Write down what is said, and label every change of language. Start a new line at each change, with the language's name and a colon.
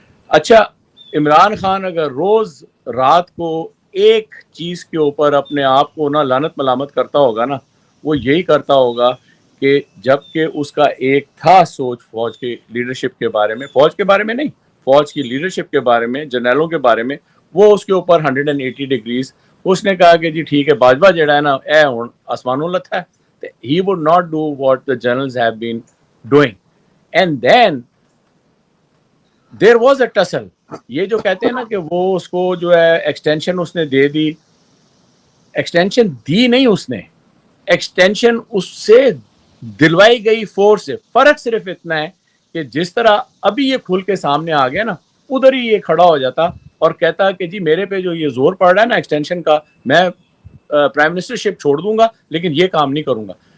Urdu: اچھا, عمران خان اگر روز رات کو ایک چیز کے اوپر اپنے آپ کو نہ لعنت ملامت کرتا ہوگا نا, وہ یہی کرتا ہوگا کہ جب کہ اس کا ایک تھا سوچ فوج کی لیڈرشپ کے بارے میں, فوج کے بارے میں نہیں, فوج کی لیڈرشپ کے بارے میں, جنرلوں کے بارے میں, وہ اس کے اوپر 180 ڈگریز. اس نے کہا کہ جی ٹھیک ہے, باجوہ جڑا ہے نا
Punjabi: اے ہن آسمانوں لتھا ہے.
English: He would not do what the generals have been doing. And then there was a tussle.
Urdu: یہ جو کہتے ہیں نا کہ وہ اس کو جو ہے ایکسٹینشن اس نے دے دی, ایکسٹینشن دی نہیں اس نے, ایکسٹینشن اس سے دلوائی گئی فورس سے. فرق صرف اتنا ہے کہ جس طرح ابھی یہ کھل کے سامنے آ گیا نا, ادھر ہی یہ کھڑا ہو جاتا اور کہتا کہ جی میرے پہ جو یہ زور پڑ رہا ہے نا ایکسٹینشن کا, میں پرائم منسٹر شپ چھوڑ دوں گا لیکن یہ کام نہیں کروں گا.